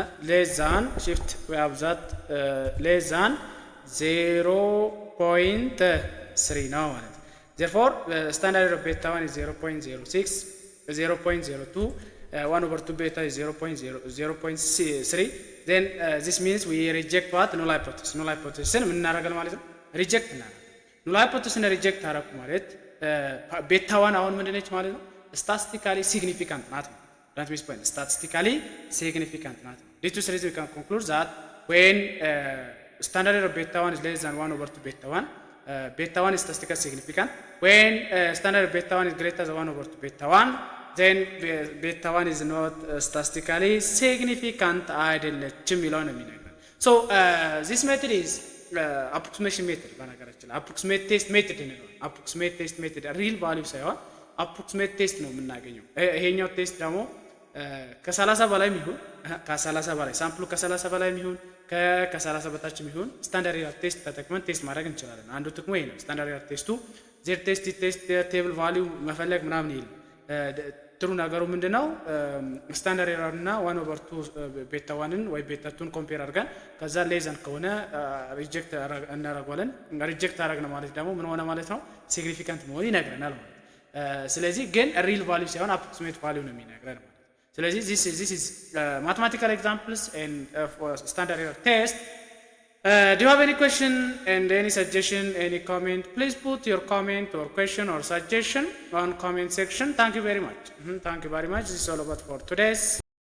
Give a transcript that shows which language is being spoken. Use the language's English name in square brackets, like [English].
[English] less than shift we have that less than 0.3 [Amharic] ነው ማለት ነው። [English] therefore standard error of beta 1 is 0.06 0.02 1/2 beta is 0.3 then this means we reject what? null hypothesis [Amharic] ምን እናደርጋለን ማለት ነው? [English] reject [Amharic] እናደርጋለን። null hypothesis reject አደረኩ ማለት ቤታ 1 አሁን ምንድነች ማለት ነው? [English] statistically significant [Amharic] ናት ነው። [English] that means point statistically significant [Amharic] ናት። [English] this is reason we can conclude that when standard error beta 1 is less than 1/2 beta 1 beta 1 is statistically significant. When standard beta 1 is greater than 1/2 beta 1 then beta 1 is not statistically significant [Amharic] አይደለችም ይላል ነው የሚነግረን። [English] so this method is approximation method [Amharic] በነገራችን [English] approximate test method ነው። approximate test method real value ሳይሆን approximate test [Amharic] ነው የምናገኘው። ይሄኛው ቴስት ደግሞ ከ30 በላይ ይሁን ከ30 በላይ ሳምፕሉ ከ30 በላይ ይሁን ከ30 በታችም ይሁን ስታንዳርድ ኤረር ቴስት ተጠቅመን ቴስት ማድረግ እንችላለን። አንዱ ጥቅሙ ይሄ ነው። ስታንዳርድ ኤረር ቴስቱ ዜር ቴስት ቴብል ቫልዩ መፈለግ ምናምን ይል ጥሩ ነገሩ ምንድነው? ስታንዳርድ ኤረር እና 1/2 ቤታ 1ን ወይ ቤታ 2ን ኮምፔር አድርገን ከዛ ሌዘን ከሆነ ሪጀክት እናደርጋለን። ሪጀክት አደረግን ማለት ደግሞ ምን ሆነ ማለት ነው? ሲግኒፊካንት መሆን ይነግረናል ማለት። ስለዚህ ግን ሪል ቫልዩ ሳይሆን አፕሮክሲሜት ቫልዩ ነው የሚነግረን ማለት። ስለዚህ [English] this is mathematical examples and for standard error test. Do you have any question and any suggestion, any comment? Please put your comment or question or suggestion on comment section. Thank you very much. This is all about for today's